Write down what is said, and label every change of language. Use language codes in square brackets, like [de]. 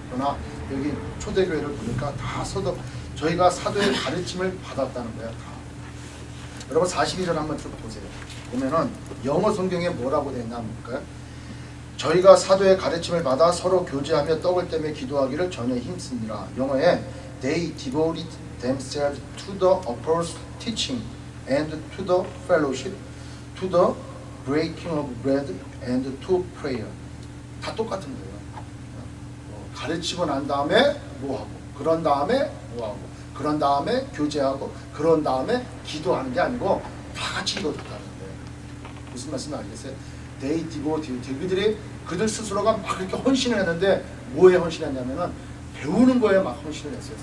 [ko] 그러나 여기 초대교회를 보니까 다 저희가 사도의 가르침을 받았다는 거야. 다. 여러분 42절 한번 쭉 보세요. 보면은 영어 성경에 뭐라고 되어 있나 볼까요? 저희가 사도의 가르침을 받아 서로 교제하며 떡을 떼며 기도하기를 전혀 힘씁니다. 영어에 [en] They devoted themselves to the apostles' teaching and to the fellowship, to the breaking of bread and to prayer. [ko] 다 똑같은 거예요. 가르치고 난 다음에 뭐하고, 그런 다음에 뭐하고, 그런 다음에 교제하고, 그런 다음에 기도하는 게 아니고 다 같이 이루어졌다는 거예요. 무슨 말씀 알겠어요? [en] They devoted, [ko] 그들 스스로가 막 이렇게 헌신을 했는데 뭐에 헌신했냐면은 배우는 거에 막 헌신을 했어요.